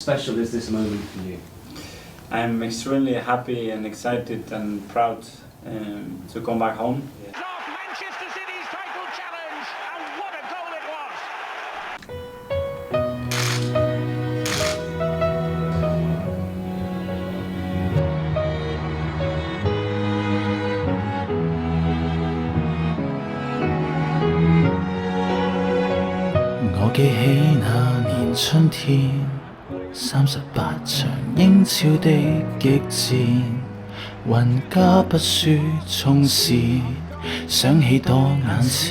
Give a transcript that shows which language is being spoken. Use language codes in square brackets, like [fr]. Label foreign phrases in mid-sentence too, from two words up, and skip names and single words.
[en] Special is this moment for you? I'm extremely happy and excited and proud to come back home. Off Manchester City's title challenge, and what a goal it was! [zh] 我記起那年春天，38場英超的激戰，雲加不輸衝線，想起多眼前。